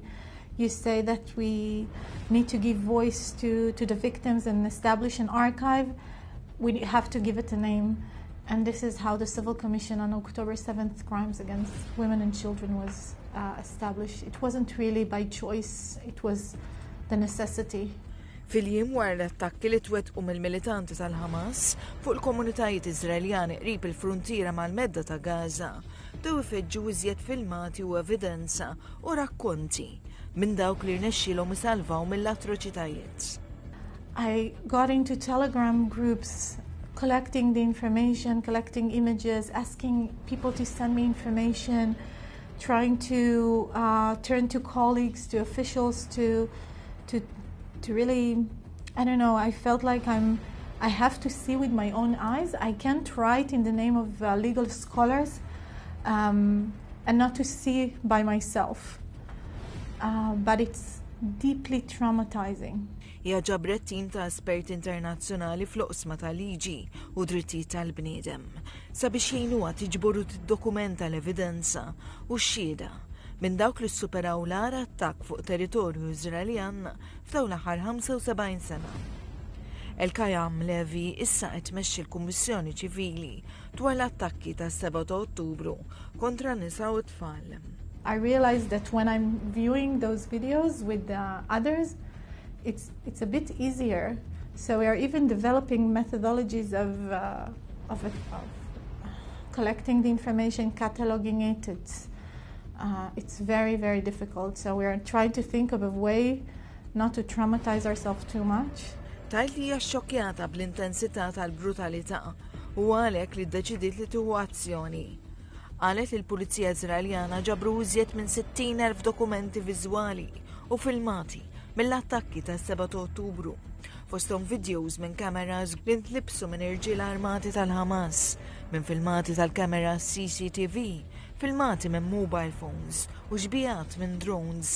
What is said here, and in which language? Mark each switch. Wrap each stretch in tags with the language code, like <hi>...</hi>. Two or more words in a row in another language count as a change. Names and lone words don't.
<en>You say that we need to give voice to the victims and establish an archive. We have to give it a name. And this is how the Civil Commission on October 7th Crimes Against Women and Children was established. It wasn't really by choice, it was the necessity.</en> <mt>Fil-jiem wara l-attakki li twettqu mill-militanti tal-Ħamas fuq il-komunitajiet Iżraeljani qrib il-fruntiera mal-medda ta' Gaza dew ifeġġu iżjed filmati u evidenza u rakkonti minn dawk li rnexxielhom isalvaw mill-atroċitajiet.</mt> <en>I got into Telegram groups collecting the information, collecting images, asking people to send me information, trying to turn to colleagues, to officials, to really, I don't know, I felt like I have to see with my own eyes. I can't write in the name of legal scholars and not to see by myself. But it's deeply traumatizing.</en> <mt>Hija ġabret tim ta' esperti internazzjonali fl-oqsma tal-liġi u drittijiet tal-bniedem sabiex jgħinuha tiġbor u tiddokumenta l-evidenza u x-xhieda minn dawk li ssuperaw l-ara attakk fuq territorju Iżraeljan f'dawn l-aħħar 75 sena. El-Kajam Levi issa qed tmexxi l-Kummissjoni Ċivili dwar l-attakki tas-7 ta' Ottubru kontra n-nisa u t-tfal.</mt> <en>I realized that when I'm viewing those videos with others, it's a bit easier. So we are even developing methodologies of collecting the information, cataloging it. It's very, very difficult. So we are trying to think of a way not to traumatize ourselves too much.</en> <mt>Tajt li hija xokjata bl-intensità tal-brutalità u għalhekk li ddeċidiet li tieħu azzjoni. Qalet li l-Pulizija Iżraeljana ġabru iżjed minn 60,000 dokumenti viżwali u filmati mill-attakki tas-7 ta' Ottubru. Fosthom videos minn kameras li ntlibsu minn irġiel armati tal-Ħamas, minn filmati tal-kameras CCTV, filmati minn</mt> <en>mobile phones</en> <mt>u xbijat minn drones.</mt>